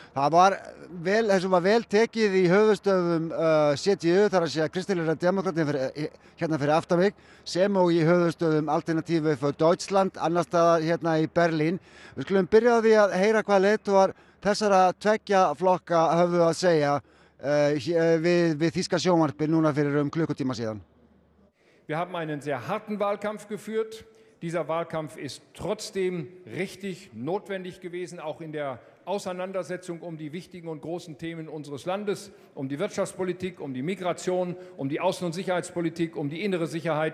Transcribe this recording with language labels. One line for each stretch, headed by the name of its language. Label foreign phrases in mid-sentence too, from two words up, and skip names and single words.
Icelandic: Þessu var vel tekið í höfuðstöðum CDU, þar að segja kristilegra demókratin hérna fyrir aftan mig, sem og í höfuðstöðum Alternative for Deutschland, annars staðar hérna í Berlín. Við skulum byrja á því að heyra hvað leiðtogar þessara tveggja flokka höfðu að segja við þýska sjónvarpið núna fyrir klukkutíma síðan.
German: Wir haben einen sehr harten Wahlkampf geführt. Dieser Wahlkampf ist trotzdem richtig notwendig gewesen, auch in der Auseinandersetzung um die wichtigen und großen Themen unseres Landes, um die Wirtschaftspolitik, um die Migration, um die Außen- und Sicherheitspolitik, um die innere Sicherheit.